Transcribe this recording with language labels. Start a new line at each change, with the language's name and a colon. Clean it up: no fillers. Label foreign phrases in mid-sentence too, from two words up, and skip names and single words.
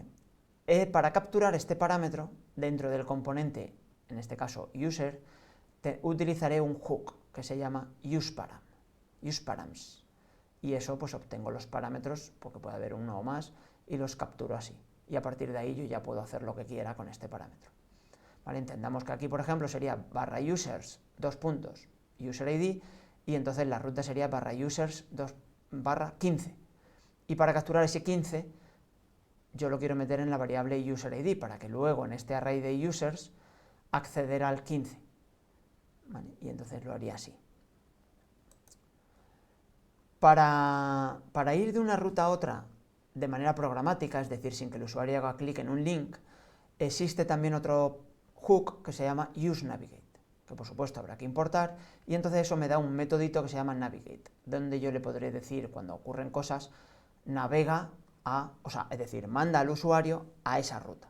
Spanish: Para capturar este parámetro dentro del componente, en este caso user, utilizaré un hook que se llama useparams, y eso pues obtengo los parámetros, porque puede haber uno o más, y los capturo así, y a partir de ahí yo ya puedo hacer lo que quiera con este parámetro, ¿vale? Entendamos que aquí, por ejemplo, sería barra users, 2 puntos,
English: user ID,
Spanish: y entonces la ruta sería barra users 2 barra 15, y para capturar ese 15 yo lo quiero meter en la variable userID, para que luego en este array de users acceder al 15, ¿vale? Y entonces lo haría así. Para ir de una ruta a otra de manera programática, es decir, sin que el usuario haga clic en un link, existe también otro hook que se llama useNavigate, que por supuesto habrá que importar, y entonces eso me da un metodito que se llama navigate, donde yo le podré decir, cuando ocurren cosas, navega a, o sea, es decir, manda al usuario a esa ruta.